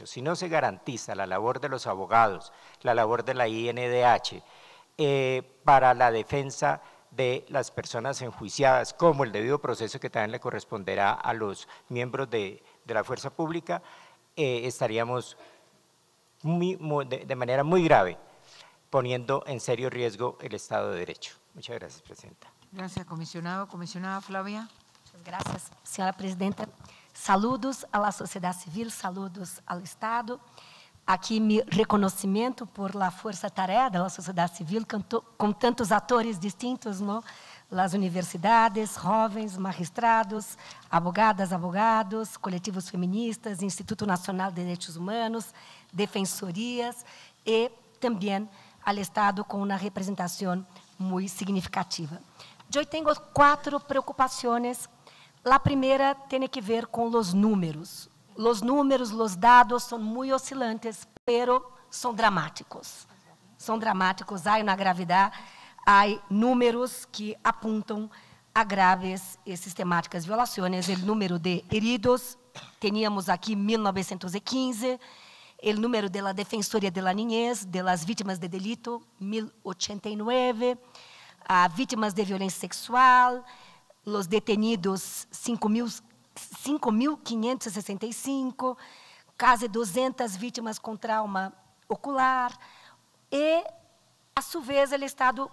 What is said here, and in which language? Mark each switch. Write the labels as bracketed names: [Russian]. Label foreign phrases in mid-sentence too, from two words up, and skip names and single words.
[Spanish] Si no se garantiza la labor de los abogados, la labor de la INDH, para la defensa de las personas enjuiciadas, como el debido proceso que también le corresponderá a los miembros de la fuerza pública, estaríamos de manera muy grave poniendo en serio riesgo el Estado de Derecho. Muchas gracias, Presidenta. Gracias, comisionado. Comisionada Flavia. Gracias, señora presidenta. Saludos a la sociedad civil, saludos al Estado. [Portuguese] Aqui, meu reconhecimento [Spanish] por la [Portuguese] força-tarefa da sociedade civil, com tantos atores distintos, não? As universidades, jovens, [Spanish] magistrados, abogadas, abogados, [Portuguese] coletivos feministas, Instituto Nacional de Direitos Humanos, defensorias e também ao Estado com uma representação muito significativa. Eu tenho 4 preocupações. A primeira tem que ver com os números. Os números, os dados são muito oscilantes, pero são dramáticos. São dramáticos, há uma gravidade, há números que apontam a graves e sistemáticas violações. O número de heridos, tínhamos aqui 1915, o número da Defensoria de la Niñez, [Spanish] de las [Portuguese] vítimas de delito, 1089, vítimas de violência sexual, os detenidos, 5.565, quase 200 vítimas com trauma ocular, e, a sua vez, o Estado